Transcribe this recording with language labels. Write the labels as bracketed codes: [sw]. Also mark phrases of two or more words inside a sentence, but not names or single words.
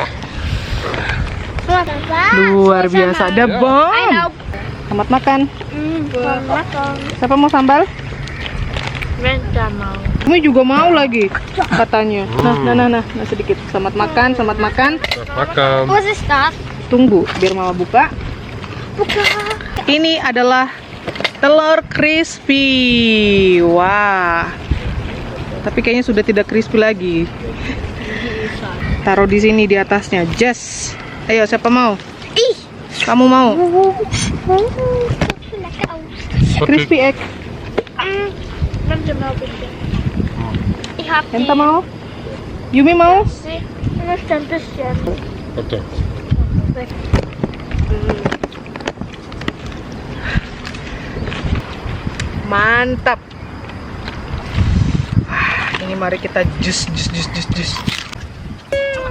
[id] Sama Papa. Luar biasa. Ada bom. Selamat makan. Selamat makan. Siapa mau sambal? Renta mau. Kami juga mau lagi katanya. Nah, sedikit. Selamat makan, selamat makan. Makan. [de] Was ist das? [id] Tunggu, biar mama buka. Buka. Ini adalah telur crispy. Wah. Tapi kayaknya sudah tidak crispy lagi. Taruh di sini di atasnya. Just. Ayo, siapa mau? Ih. Kamu mau? [de] Lecker aus. [en] Crispy egg. [de] Warte mal bitte. Ich hab [id] Enta mau? Yumi mau? [de] Ich möchte ein bisschen. [id] Oke. Mantap. Ini mari kita jus.